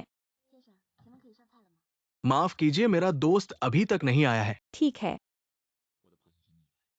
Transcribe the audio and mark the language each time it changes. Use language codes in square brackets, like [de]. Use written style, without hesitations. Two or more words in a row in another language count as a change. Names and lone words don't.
[zh] 先生，咱们可以上菜了吗？ [hi] माफ कीजिए, मेरा दोस्त अभी तक नहीं आया है। ठीक है। [zh] 我的螃蟹还没有来。